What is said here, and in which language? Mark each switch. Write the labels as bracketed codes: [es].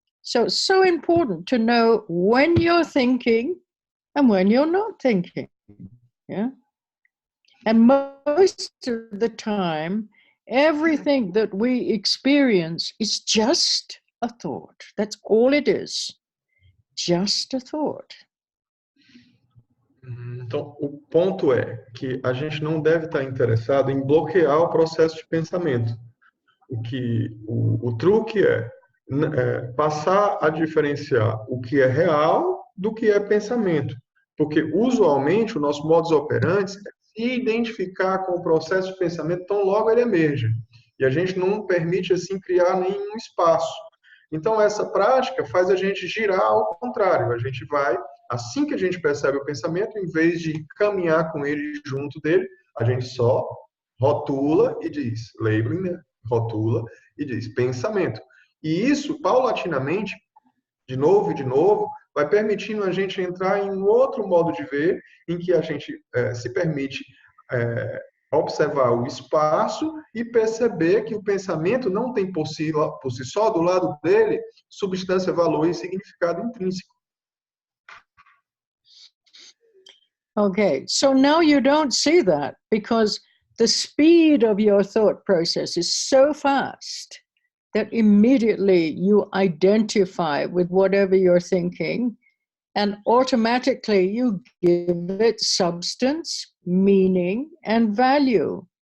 [en] So it's so important to know when you're thinking and when you're not thinking. Yeah. And most of the time, everything that we experience is just a thought. That's all it is. Just a thought. [pt] Então, o ponto é que a gente não deve estar interessado em bloquear o processo de pensamento. O truque é passar a diferenciar o que é real do que é pensamento. Porque, usualmente, o nosso modus operandi é se identificar com o processo de pensamento tão logo ele emerge. E a gente não permite, assim, criar nenhum espaço. Então, essa prática faz a gente girar ao contrário. A gente vai, assim que a gente percebe o pensamento, em vez de caminhar com ele junto dele, a gente só rotula e diz, labeling, né? Rotula e diz pensamento. E isso, paulatinamente, de novo e de novo, vai permitindo a gente entrar em um outro modo de ver, em que a gente se permite observar o espaço e perceber que o pensamento não tem por si só, do lado dele, substância, valor e significado intrínseco. [en] Okay, so now you don't see that because the speed of your thought process is so fast that immediately you identify with whatever you're thinking and automatically you give it substance, meaning, and value.